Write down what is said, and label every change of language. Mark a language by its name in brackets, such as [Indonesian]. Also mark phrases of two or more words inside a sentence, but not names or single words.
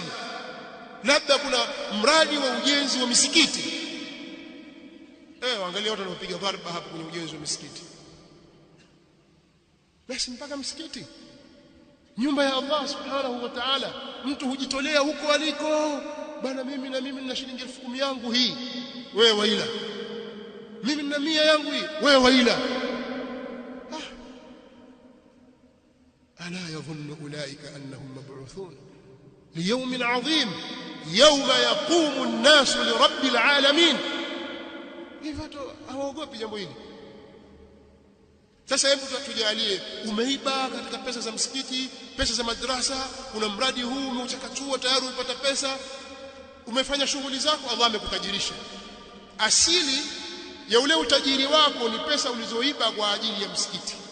[Swahili] Labda kuna mradi wa ujenzi wa misikiti, angalia watu wanapiga dharba hapo kwenye ujenzi wa misikiti. Basi mpaka msikiti, nyumba ya Allah [Arabic] سبحانه وتعالى, [Swahili] mtu hujitolea huko aliko. Bana, mimi nina shilingi 10,000 yangu hii, wewe waila. Mimi nina 100 yangu hii, wewe waila. [Arabic] ألا يظن أولئك أنهم مبعوثون ليوم عظيم يوم يقوم الناس لرب العالمين. [Swahili] Hivyo hawaogopi jambo hili. Sasa hebu tujalie, umeiba katika pesa za msikiti, pesa za madrasa, kuna mradi huu umeuchakachua, tayari umepata pesa, umefanya shughuli zako, Allah amekutajirisha. Asili ya ule utajiri wako ni pesa ulizoiba kwa ajili ya msikiti.